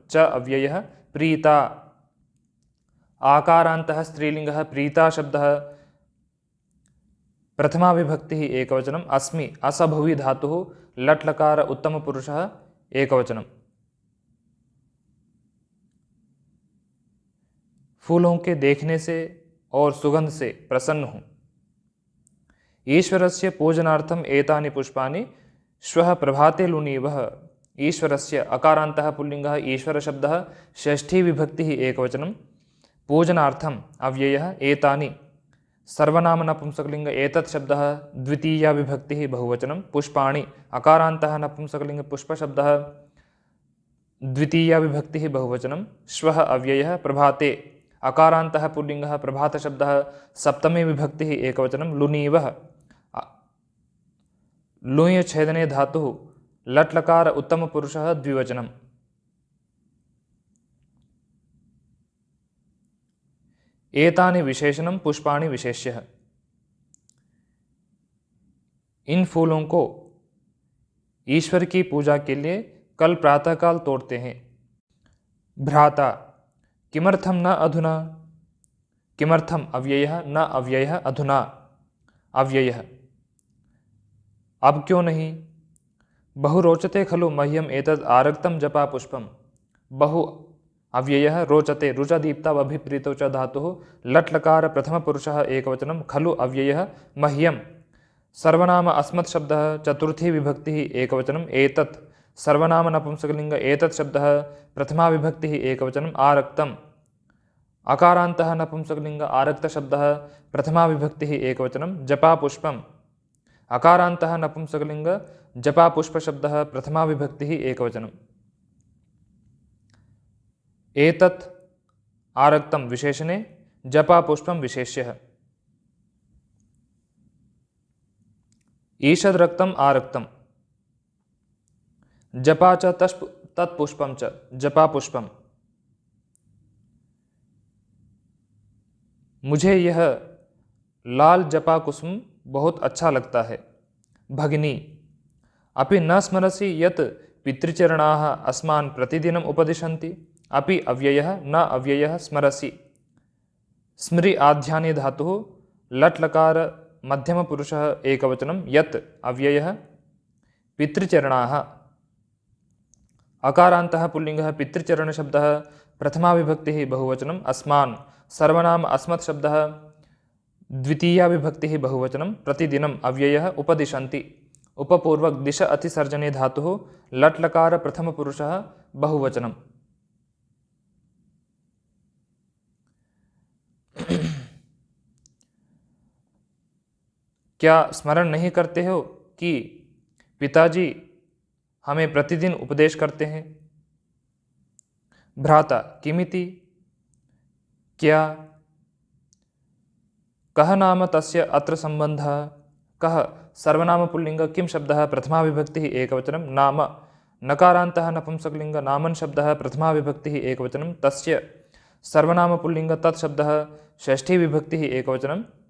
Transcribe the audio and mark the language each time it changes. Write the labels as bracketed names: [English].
[Sanskrit] च अव्ययः प्रीता आकारान्तः स्त्रीलिंगः प्रीता शब्दः, प्रथमा विभक्तिः एकवचनं। अस्मि असभुवि धातुः, लट् लकार उत्तम पुरुषः एकवचनं। [Hindi] फूलों के देखने से और सुगंध से प्रसन्न हूँ। [Sanskrit] ईश्वरस्य पूजनार्थम एतानि पुष्पाणि श्वः प्रभाते लुनीवः। ईश्वरस्य अकारान्तः पुल्लिंगः ईश्वर शब्दः, षष्ठी विभक्तिः एकवचनं। पूजनार्थम अव्ययः एतानि सर्वनाम नपुंसकलिंग एतत् शब्दः, द्वितीया विभक्तिः बहुवचनं। पुष्पाणि अकारान्तः नपुंसकलिंग पुष्प शब्दः, द्वितीया विभक्तिः बहुवचनं, श्वः अव्ययः, प्रभाते अकारान्तः पुल्लिङ्गः प्रभातशब्दः, सप्तमी विभक्तिः एकवचनं, लुनीवः लुञ् छेदने धातुः, लट् लकार उत्तमपुरुषः द्विवचनम्। एतानि विशेषणं पुष्पाणि विशेष्यः। [Hindi] इन फूलों को ईश्वर की पूजा के लिए कल प्रातःकाल तोड़ते हैं। [Sanskrit] भ्राता किमर्थम न अधुना, किमर्थम अव्ययः, न अव्ययः, अधुना अव्ययः, [Hindi] अब क्यों नहीं। [Sanskrit] बहु रोचते खलु मह्यम एतद् आरक्तं जपा पुष्पम, बहु अव्ययः, रोचते रुचदीप्तावभिप्रीतौ च धातुः, लट् लकार प्रथमपुरुषः एकवचनं, खलु अव्ययः, मह्यम सर्वनाम अस्मत् शब्दः चतुर्थी विभक्तिः एकवचनम्, एतत् सर्वनाम नपुंसकलिंग एतत् शब्दः प्रथमा विभक्तिः एकवचनम्, आरक्तम् अकारान्तः नपुंसकलिंग आरक्त शब्दः प्रथमा विभक्तिः एकवचनं, जपा पुष्पम् अकारान्तः नपुंसकलिंग जपा पुष्प शब्दः प्रथमा विभक्तिः एकवचनम्। एतत् आरक्तं विशेषणे, जपा पुष्पं विशेष्यः। ईषद् रक्तम् आरक्तम्, जपा च तत्पुष्पं च, जपा पुष्पम्। [Hindi] मुझे यह लाल जपा कुसुम बहुत अच्छा लगता है। [Sanskrit] भगिनी अपि न स्मरसि यत् पितृचरणाः अस्मान् प्रतिदिनम् उपदिशन्ति, अपि अव्ययः, न अव्ययः, स्मरसि स्मृ आध्याने धातुः, लट् लकार मध्यमपुरुषः एकवचनं, यत् अव्ययः, पितृचरणाः अकारान्तः पुल्लिङ्गः पितृचरणशब्दः प्रथमा विभक्तिः बहुवचनम्, अस्मान् सर्वनाम अस्मत् शब्दः द्वितीया विभक्तिः बहुवचनं, प्रतिदिनम् अव्ययः, उपदिशन्ति उपपूर्वक दिश अतिसर्जने धातुः, लट् लकार प्रथमपुरुषः बहुवचनम्। [Hindi] क्या स्मरण नहीं करते हो कि पिताजी हमें प्रतिदिन उपदेश करते हैं। [Sanskrit] भ्राता किमिति, क्या, कः नाम तस्य अत्र संबंधः, कः सर्वनाम पुल्लिंग, किम शब्दः प्रथमा विभक्तिः एकवचनं, नाम नकारान्तः नपुंसकलिंग नामन शब्दः प्रथमा विभक्तिः एकवचनं, तस्य सर्वनाम पुल्लिंग तत् शब्दः षष्ठी विभक्तिः एकवचनं,